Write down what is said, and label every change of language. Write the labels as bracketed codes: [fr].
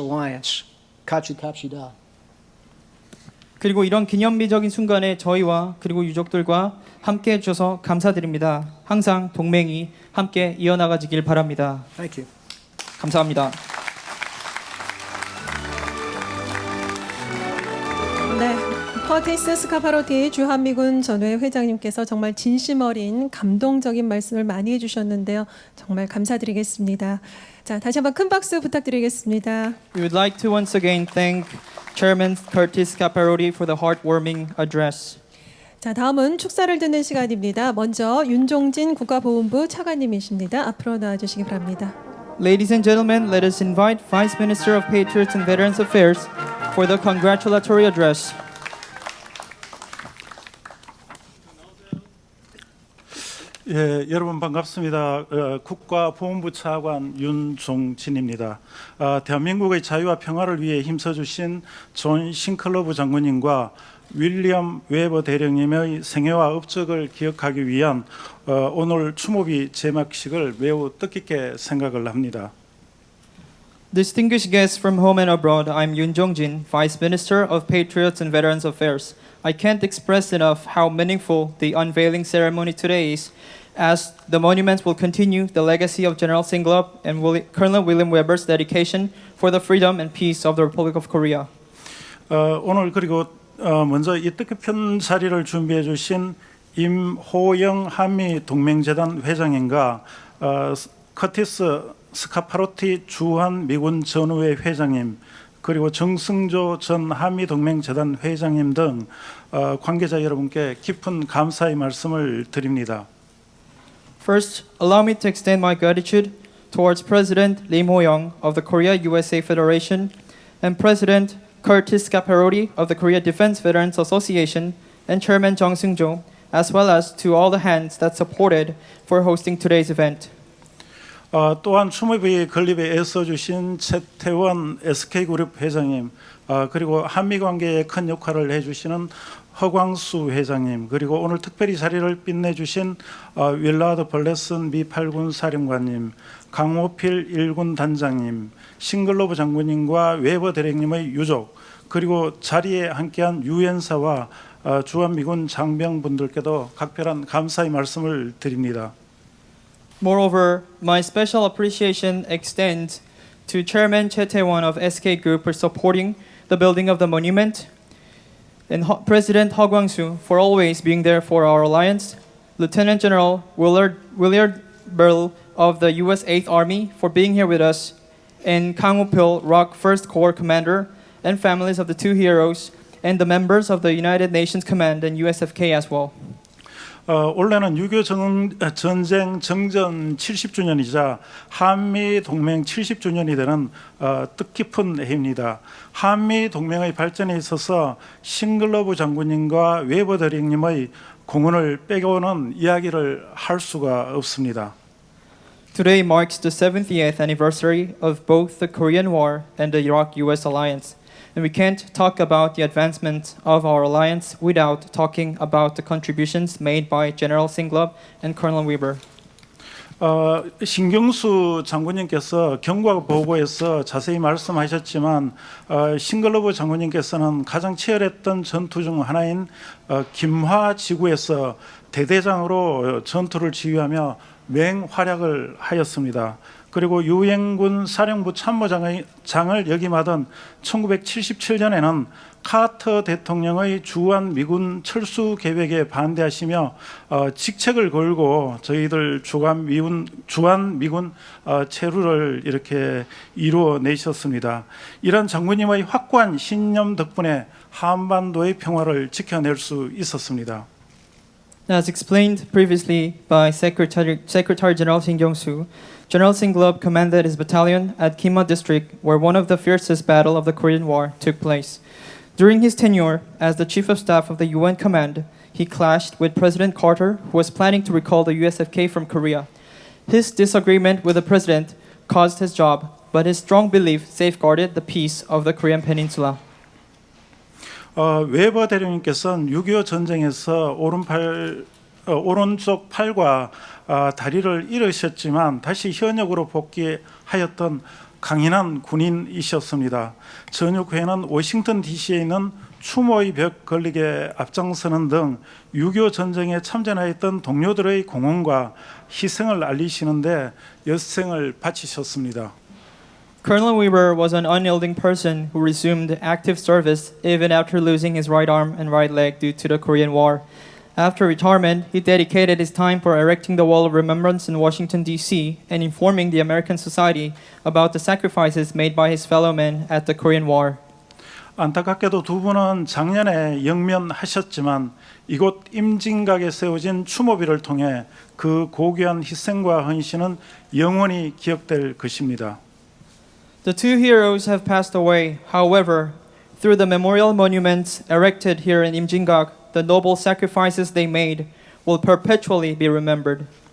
[ko] Alliance. 같이 갑시다. 그리고 이런 기념비적인 순간에 저희와 그리고 유족들과 함께 해주셔서 감사드립니다. 항상 동맹이 함께 이어나가지길 바랍니다. [en] Thank you. [ko] 감사합니다. 네, 커티스 스카파로티 주한미군 전회 회장님께서 정말 진심 어린 감동적인 말씀을 많이 해주셨는데요. 정말 감사드리겠습니다. 자, 다시 한번 큰 박수 부탁드리겠습니다. [en] We would like to once again thank Chairman Curtis Caparodi for the heartwarming address. [ko] 자, 다음은 축사를 듣는 시간입니다. 먼저 윤종진 국가보훈부 차관님이십니다. 앞으로 나와주시기 바랍니다. [en] Ladies and gentlemen, let us invite Vice Minister of Patriots and Veterans Affairs for the congratulatory address. [ko] 예, 여러분 반갑습니다. 국가보훈부 차관 윤종진입니다. 대한민국의 자유와 평화를 위해 힘써주신 존 싱글러브 장군님과 윌리엄 웨버대령님의 생애와 업적을 기억하기 위한 오늘 추모비 제막식을 매우 뜻깊게 생각을 합니다. [en] Distinguished guests from home and abroad, I'm Yoon Jong-jin, Vice Minister of Patriots and Veterans Affairs. I can't express enough how meaningful the unveiling ceremony today is, as the monuments will continue the legacy of General 싱글러브 and Colonel William Weber's dedication for the freedom and peace of the Republic of Korea. [ko] 오늘 그리고 먼저 이 뜻깊은 자리를 준비해 주신 임호영 한미동맹재단 회장님과 커티스 스카파로티 주한미군 전후회 회장님 그리고 정승조 전 한미동맹재단 회장님 등 관계자 여러분께 깊은 감사의 말씀을 드립니다. [en] First, allow me to extend my gratitude towards President Lim Ho-young of the Korea-USA Federation and President Curtis Caparodi of the Korea Defense Veterans Association and Chairman Jung Seung-jo, as well as to all the hands that supported for hosting today's event. [ko] 또한 추모비 건립에 애써주신 최태원 SK그룹 회장님 그리고 한미관계에 큰 역할을 해주시는 허광수 회장님 그리고 오늘 특별히 자리를 빛내주신 윌라드 벌레슨 미 8군 사령관님 강호필 1군 단장님 싱글러브 장군님과 웨버 대령님의 유족 그리고 자리에 함께한 유엔사와 주한미군 장병분들께도 각별한 감사의 말씀을 드립니다. [en] Moreover, my special appreciation extends to Chairman Chae Tae-won of SK Group for supporting the building of the monument, and President Heo Kwang-soo for always being there for our alliance, Lieutenant General Willard Burl of the U.S. 8th Army for being here with us, and Kang Woo-pil, ROK 1st Corps Commander, and families of the two heroes, and the members of the United Nations Command and USFK as well. [ko] 올해는 6.25 전쟁 정전 70주년이자 한미 동맹 70주년이 되는 뜻깊은 해입니다. 한미 동맹의 발전에 있어서 싱글러브 장군님과 웨버 대령님의 공헌을 빼고는 이야기를 할 수가 없습니다. [en] Today marks the 70th anniversary of both the Korean War and the Iraq-US alliance. And we can't talk about the advancement of our alliance without talking about the contributions made by General 싱글러브 and Colonel Weber. [ko] 신경수 장군님께서 경과 보고에서 자세히 말씀하셨지만 싱글러브 장군님께서는 가장 치열했던 전투 중 하나인 김화 지구에서 대대장으로 전투를 지휘하며 맹활약을 하였습니다. 그리고 유엔군 사령부 참모장을 역임하던 1977년에는 카터 대통령의 주한 미군 철수 계획에 반대하시며 직책을 걸고 저희들 주한 미군 체류를 이렇게 이루어내셨습니다. 이런 장군님의 확고한 신념 덕분에 한반도의 평화를 지켜낼 수 있었습니다. [en] As explained previously by Secretary General Shin Kyung-soo, General 싱글러브 commanded his battalion at Kima District, where one of the fiercest battles of the Korean War took place. During his tenure as the Chief of Staff of the UN Command, he clashed with President Carter, who was planning to recall the USFK from Korea. His disagreement with the president caused his job, but his strong belief safeguarded the peace of the Korean Peninsula. [ko] 웨버대령님께서는 6.25 전쟁에서 오른쪽 팔과 다리를 잃으셨지만 다시 현역으로 복귀하였던 강인한 군인이셨습니다. 전역 후에는 워싱턴 DC에 있는 추모의 벽 건립에 앞장서는 등 6.25 전쟁에 참전하였던 동료들의 공헌과 희생을 알리시는데 여생을 바치셨습니다. [en] Colonel Weber was an unyielding person who resumed active service even after losing his right arm and right leg due to the Korean War. After retirement, he dedicated his time for erecting the Wall of Remembrance in Washington, D.C., and informing the American society about the sacrifices made by his fellow men at the Korean War. [ko] 안타깝게도 두 분은 작년에 영면하셨지만 이곳 임진각에 세워진 추모비를 통해 그 고귀한 희생과 헌신은 영원히 기억될 것입니다. [en] The two heroes have passed away. However, through the memorial monuments erected here in Imjingak, the noble sacrifices they made will perpetually be remembered.